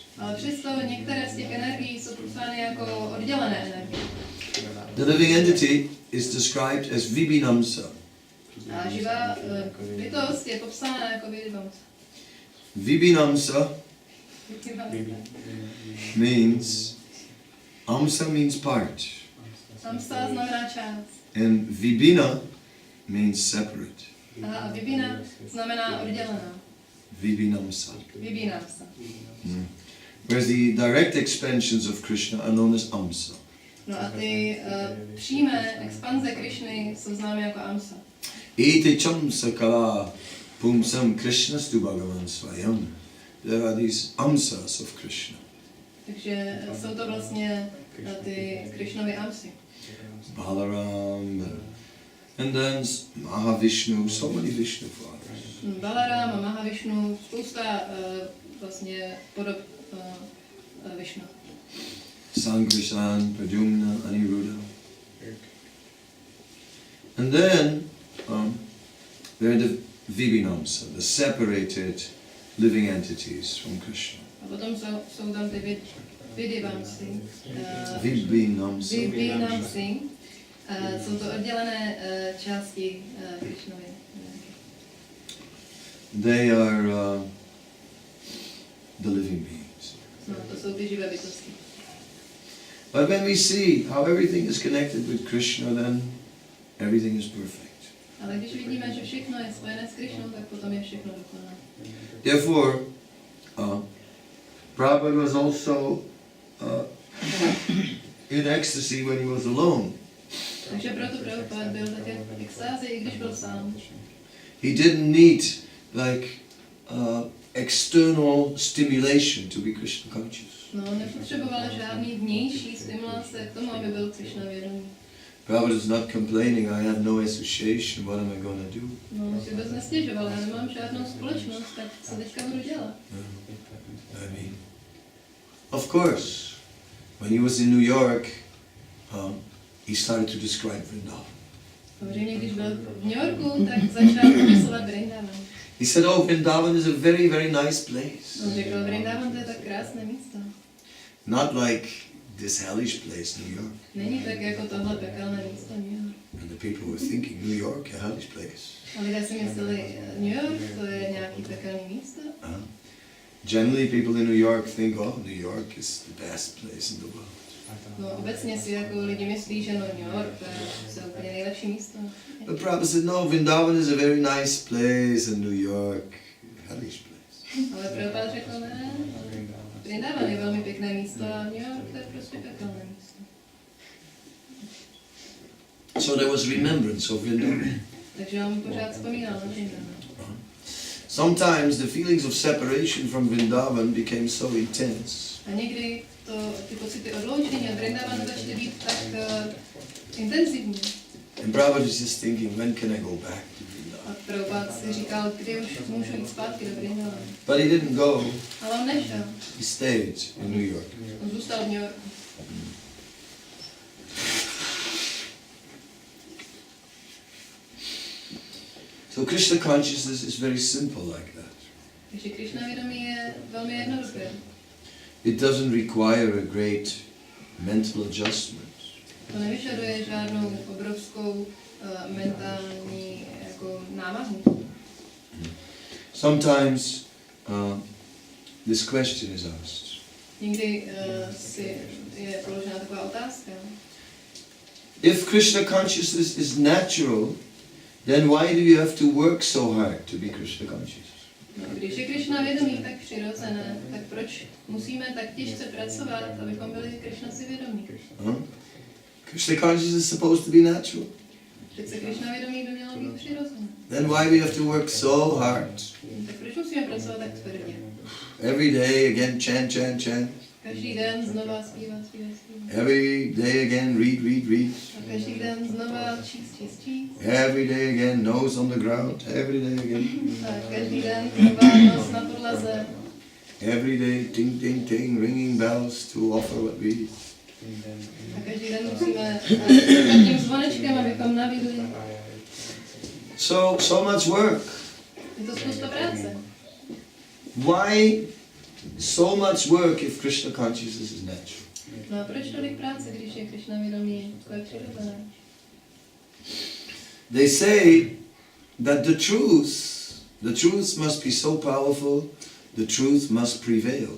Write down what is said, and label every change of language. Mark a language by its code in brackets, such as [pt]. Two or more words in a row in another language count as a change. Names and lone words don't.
[cs] Ale přesto některé z těch energií jsou popsány jako oddělené energie. [en] The living entity is described as Vibhinamsa. [cs] A živá bytost je popsána jako Vibhinamsa. [en] Vibhinamsa means, Amsa means part. [cs] Amsa znamená část. [en] And Vibhina means separate. [cs] A Vibhina znamená oddělená. Vibhinamsa. Vibhinamsa. [en] Whereas the direct expansions of Krishna are known as Amsa. [cs] No a ty přímé expanze Krishny jsou známy jako Amsa. [sa] Ete chamsa kala pumsam Krishnastu Bhagavan Swayam. [en] There are these Amsas of Krishna. [cs] Takže jsou to vlastně ty Krishnovy Amsy. [en] Balaram, and then Mahavishnu, so many Vishnu fathers. [cs] Balaram a Mahavishnu, spousta vlastně podob Vishnu. Sangrishan, Pradyumna, Aniruddha. [en] And then there are the Vibhinamsa, the separated living entities from Krishna. [cs] A potom jsou tam ty Vidivamsi. Vibhinamsa. Jsou to oddělené části Krishnovy. [en] They are the living beings. [cs] No, to jsou ty živé bytosti. [en] But when we see how everything is connected with Krishna, then everything is perfect. [cs] Ale když vidíme, že všechno je spojené s Krishnou, tak potom je všechno dokonalé. [en] Therefore, Prabhupada was also in ecstasy when he was alone. [cs] Takže proto Prabhupada byl také v extázi, i když byl sám. [en] He didn't need like external stimulation to be Krishna conscious. [cs] No, nepotřeboval žádný vnější stimulace k tomu, aby byl Krishna vědomý. [en] Prabhupada is not complaining, I have no association, what am I going to do? [cs] No, si vůbec nestěžoval, já nemám žádnou společnost, tak co teďka budu dělat? [en] I mean, of course, when he was in New York, he started to describe Vrindavan. [cs] Samozřejmě, když byl v New Yorku, tak začal popisovat Vrindavan. [en] He said, oh, Vrindavan is a very, very nice place. [cs] On řekl, Vrindavan to je tak krásné místo. [en] Not like this hellish place, New York. [cs] Není tak jako tohle pekelné místo New York. [en] And the people were thinking, New York, a hellish place. [cs] A lidé si mysleli, New York to je nějaký pekelný místo. [en] Generally, people in New York think, oh, New York is the best place in the world. [cs] No, obecně si jako lidi myslí, že New York to je úplně nejlepší místo. [en] But Prabhupada said, no, Vrindavan is a very nice place and New York, a hellish place. [cs] Ale Prabhupada řekl, ne, Vrindavan je velmi pěkné místo a New York to je prostě pekelné místo. [en] So there was remembrance of Vrindavan. [cs] Takže on pořád vzpomínal na Vrindavan. [en] Sometimes the feelings of separation from Vrindavan became so intense [cs] A někdy ty pocity odloučení od Vrindavanu začaly být tak intenzivní. [en] and Prabhupada was just thinking, when can I go back to Vrindavan? [cs] A Prabhupada si říkal, kdy už můžu jít zpátky do Vrindavanu. [en] But he didn't go. [cs] Ale on nešel. [en] He stayed in New York. [cs] On zůstal v New Yorku. [en] So Krishna consciousness is very simple like that. [cs] Takže Krishna vědomí je velmi jednoduché. [en] It doesn't require a great mental adjustment. [cs] To nevyžaduje žádnou obrovskou mentální jako námahu. [en] Sometimes this question is asked. [cs] Někdy si je položena taková otázka. [en] If Krishna consciousness is natural, then why do you have to work so hard to be Krishna conscious? [cs] No, když je Krishna vědomí tak přirozené, tak proč musíme tak těžce pracovat, abychom byli Krishna si vědomí? [en] Krishna consciousness is supposed to be natural. [cs] Přece Krishna vědomí by mělo být přirozené. [en] Then why we have to work so hard? [cs] Tak proč musíme pracovat tak tvrdě? [en] Every day again chant, chant, chant. [cs] Každý den znova zpívat, zpívat, zpívat. [en] Every day again read, read, read. [cs] A každý den znova číst, číst, číst. [en] Every day again nose on the ground. Every day again. [cs] A každý den znova nos na podlaze. [en] Every day ting, ting, ting, ringing bells to offer what we eat. [cs] A každý den musíme tím zvonečkem, abychom nabídli. [en] So much work. [cs] Je to spousta práce. [en] Why so much work if Krishna consciousness is natural? [cs] No a proč tolik práce, když je Krishna vědomí, to je přirozené? [en] They say that the truth must be so powerful, the truth must prevail.